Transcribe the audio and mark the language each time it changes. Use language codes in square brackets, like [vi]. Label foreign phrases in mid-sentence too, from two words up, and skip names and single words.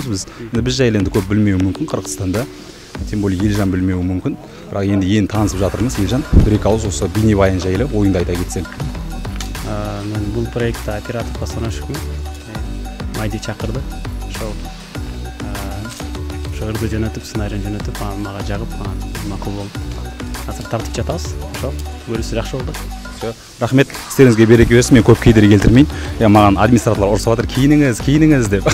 [kk] Біз жайлы енді көп білмеуі мүмкін Қырғызстанда, [ru] тем более [kk] Елжан білмеуі мүмкін. Бірақ енді танысып жатырмыз. Елжан, бір-екі ауыз осы бейнебаян жайлы ойыңды айта кетсең. Мен бұл проектта оператор постановщикпін. Майди шақырды. [ky] ошо өргө жөнөтүп сценарийин жөнөтүп анан мага жагып анан макул болуп азыр тартып жатабыз. Ошо көрүүсү жакшы болду. [kk] Рахмет, істеріңізге береке берсін. Мен көп кедергі келтірмейін. Маған администраторлар ұрсып жатыр, киініңіз деп.